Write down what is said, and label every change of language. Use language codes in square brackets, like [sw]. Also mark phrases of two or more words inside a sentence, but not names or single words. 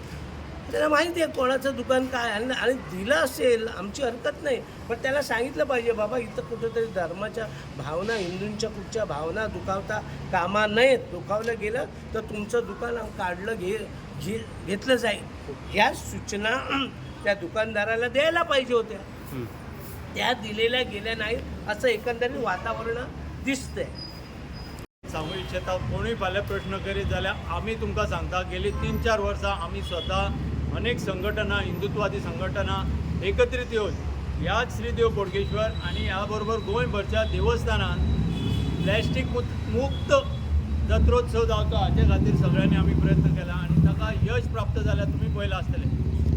[mr] त्याला माहिती आहे कोणाचं दुकान काय आणि दिलं असेल आमची हरकत नाही, पण त्याला सांगितलं पाहिजे बाबा इथं कुठंतरी धर्माच्या भावना हिंदूंच्या कुठच्या भावना दुखावता कामा नयेत. दुखावलं गेलं तर तुमचं दुकान काढलं घेतलं जाईल. ह्या सूचना त्या दुकानदाराला द्यायला पाहिजे होत्या. त्या दिलेल्या गेल्या नाहीत असं एकंदरीत वातावरण दिसतंय. [kok] सांगू इच्छिता कोणूय फाल्यां प्रश्न करीत जाल्यार आमी तुमकां सांगता गेली 3-4 वर्सां आमी स्वता अनेक संघटना हिंदुत्वादी संघटना एकत्रित येवन ह्याच श्रीदेव बोडगेश्वर आनी ह्या बरोबर गोंयभरच्या देवस्थानांत प्लॅस्टीक मुक्त जत्रोत्सव जावचो हाचे खातीर सगळ्यांनी आमी प्रयत्न केला आनी ताका यश प्राप्त जाल्यार तुमी पळयलां आसतलें.